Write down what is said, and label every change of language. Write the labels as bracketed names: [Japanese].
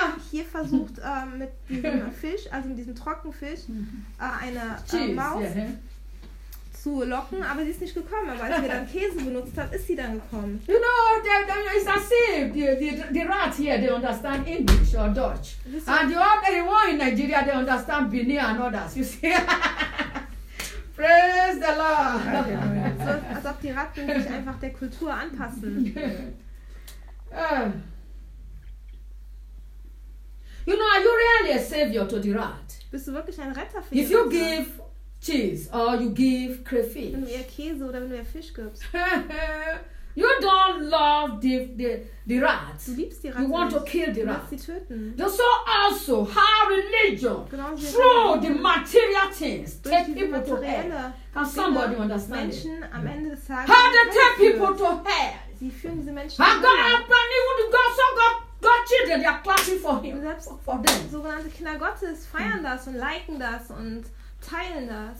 [German] Hier versucht mit diesem Fisch, also mit diesem Trockenfisch, eine Maus zu locken, aber sie ist nicht gekommen. Aber als wir dann Käse benutzt haben, ist sie dann gekommen. [English] You know, it's as if the rat here, they understand English or Dutch. And the one in Nigeria, they understand Benin and others, you see. Praise the Lord. [German] So, als ob die Ratten sich einfach der Kultur anpassen. [English] You know, are you really a savior to the rat? [German] Bist du wirklich ein Retter für die Ratten? [English] If you give cheese or you give crayfish. [German] Wenn du ihr Käse oder wenn du ihr Fisch gibst. [English] You don't love the rats. [German] Du liebst die Ratten. [English] You want [German] nicht. [English] To kill the rats. [German] Sie töten. [English] The so also how religion [German] genau [English] through the material things take people to hell. Can somebody understand [German] Menschen [English] it? [German] Am Ende des Tages [English] how they take people to hell. [German] Sie führen diese Menschen [English] God, even God children, they are clapping for him. For them. [German] Sogenannte Kinder Gottes feiern das und liken das und teilen das.